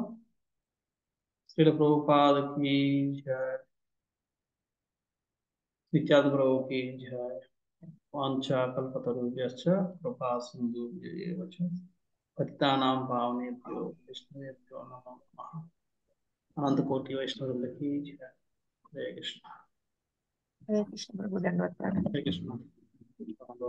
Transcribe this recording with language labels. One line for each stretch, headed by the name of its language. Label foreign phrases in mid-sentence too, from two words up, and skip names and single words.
Telugu: శ్రీల ప్రభుపాదకి జయ, నిత్యానంద ప్రభుకి జయ.
Sanskrit: వాంఛా కల్పతరుభ్యశ్చ కృపా సింధుభ్యైవ చ పతితానాం పావనేభ్యో వైష్ణవేభ్యో నమో నమః.
Telugu: అనంతకోటి వైష్ణవులకి జయ. హరే కృష్ణ. హరే కృష్ణ ప్రభు ధన్యవాదాలు. హరే కృష్ణ.